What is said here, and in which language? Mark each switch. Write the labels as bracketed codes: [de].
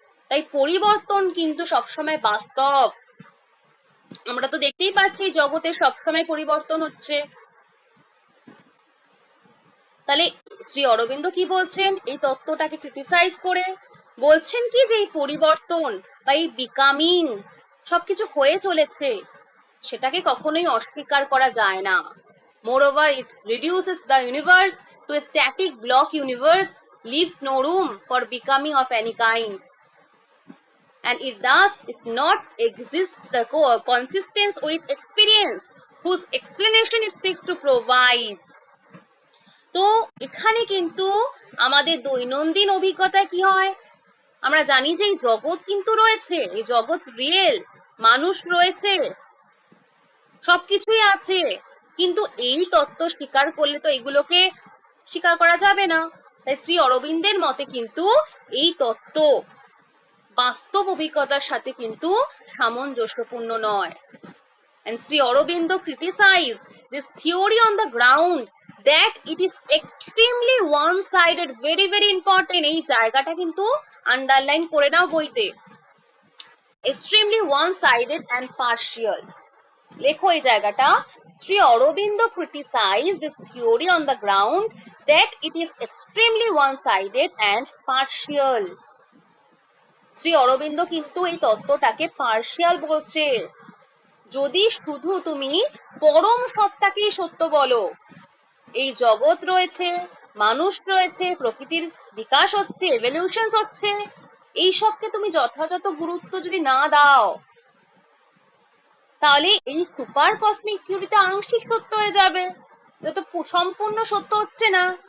[bn] তাই পরিবর্তন কিন্তু সবসময় বাস্তব। আমরা তো দেখতেই পাচ্ছি জগতের সবসময় পরিবর্তন হচ্ছে। তাহলে শ্রী অরবিন্দ কি বলছেন এই তত্ত্বটাকে ক্রিটিসাইজ করে, বলছেন কি যে এই পরিবর্তন বা এই বিকামিং সবকিছু হয়ে চলেছে, সেটাকে কখনোই অস্বীকার করা যায় না। [en] Moreover, it reduces the universe to a static block universe, leaves no room for becoming of any kind. And it thus is not exist the consistence with experience, whose explanation it seeks to provide. [bn] তো এখানে কিন্তু আমাদের দৈনন্দিন অভিজ্ঞতায় কি হয়, আমরা জানি যে এই জগৎ কিন্তু রয়েছে, এই জগৎ রিয়েল, মানুষ রয়েছে, সবকিছুই আছে, কিন্তু এই তত্ত্ব স্বীকার করলে তো এগুলোকে স্বীকার করা যাবে না। তাই শ্রী অরবিন্দের মতে কিন্তু এই তত্ত্ব বাস্তব অভিজ্ঞতার সাথে কিন্তু সামঞ্জস্যপূর্ণ নয়। [en] And Sri Aurobindo criticized this theory on the ground that it is extremely one-sided, very very important. [bn] এই জায়গাটা কিন্তু আন্ডারলাইন করে নাও বইতে, [en] extremely one-sided and partial। [bn] লেখো এই জায়গাটা, [en] Shri Aurobindo criticized this theory on the ground that it is extremely one-sided and partial। [bn] Shri Aurobindo কিন্তু এই তত্ত্বটাকে পার্শিয়াল বলছে। যদি শুধু তুমি পরম সত্তাকেই সত্য বলো, এই জগৎ রয়েছে, মানুষ রয়েছে, প্রকৃতির বিকাশ হচ্ছে, এভলিউশন হচ্ছে, এই সবকে তুমি যথাযথ গুরুত্ব যদি না দাও, তাহলে এই সুপার কসমিক থিওরিতে আংশিক সত্য হয়ে যাবে, এটা তো সম্পূর্ণ সত্য হচ্ছে না।